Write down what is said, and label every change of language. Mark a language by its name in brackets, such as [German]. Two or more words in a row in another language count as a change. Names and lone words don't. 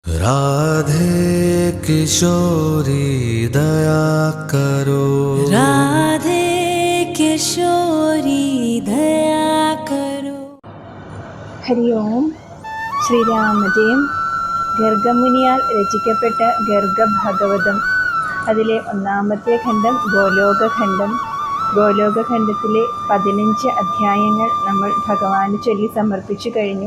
[Hindi] राधे किशोरी दया करो, राधे किशोरी दया करो. [Malayalam] ഹരി ഓം. ശ്രീരാമജയം. ഗർഗമുനിയാൽ രചിക്കപ്പെട്ട ഗർഗഭാഗവതം. അതിലെ ഒന്നാമത്തെ ഖണ്ഡം ഗോലോകഖണ്ഡം. ഗോലോകഖണ്ഡത്തിലെ 15 അധ്യായങ്ങൾ നമ്മൾ ഭഗവാന് ചൊല്ലി സമർപ്പിച്ചു കഴിഞ്ഞു.